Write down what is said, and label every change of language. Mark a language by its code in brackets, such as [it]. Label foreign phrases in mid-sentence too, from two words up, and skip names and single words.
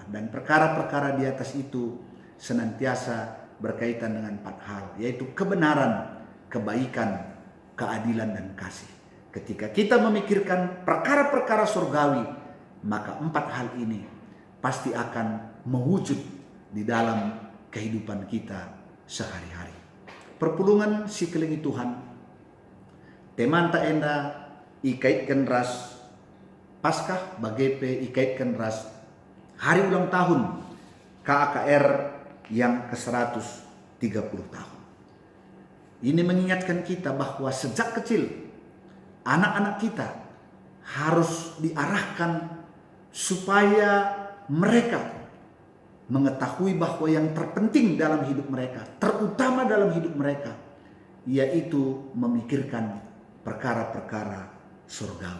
[id] Dan perkara-perkara di atas itu senantiasa berkaitan dengan 4 hal, yaitu kebenaran, kebaikan, keadilan, dan kasih. Ketika kita memikirkan perkara-perkara surgawi, maka 4 hal ini pasti akan mewujud di dalam kehidupan kita sehari-hari. [btx] Perpulungan sekeliling Tuhan, temanta enda ikaitkan ras Paskah bagepe ikaitkan ras [id] hari ulang tahun KAKR yang ke-130 tahun. Ini mengingatkan kita bahwa sejak kecil anak-anak kita harus diarahkan supaya mereka mengetahui bahwa yang terpenting dalam hidup mereka, terutama dalam hidup mereka, yaitu memikirkan perkara-perkara surgawi.